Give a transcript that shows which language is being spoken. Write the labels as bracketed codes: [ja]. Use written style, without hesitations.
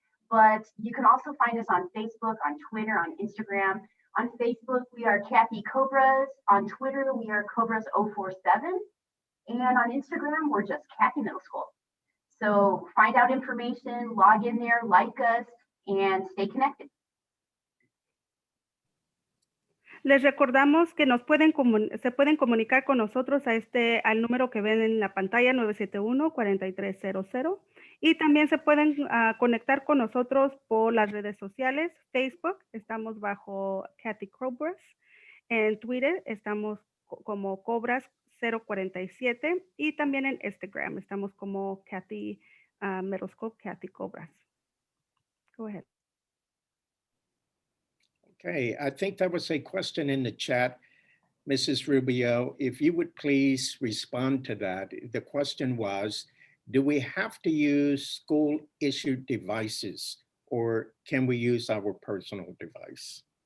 [en] But you can also find us on Facebook, on Twitter, on Instagram. On Facebook, we are Cathey Cobras. On Twitter, we are Cobras047. And on Instagram, we're just Cathey Middle School. So find out information, log in there, like us, and stay connected. [es] Les recordamos que se pueden comunicar con nosotros al número que ven en la pantalla, 971-4300. Y también se pueden conectar con nosotros por las redes sociales. Facebook, estamos bajo Cathey Cobras. En Twitter, estamos como Cobras 047. Y también en Instagram, estamos como Cathey Middle School, Cathey Cobras. [en] Go ahead. Okay, I think there was a question in the chat. Mrs. Rubio, if you would please respond to that. The question was, do we have to use school-issued devices or can we use our personal device?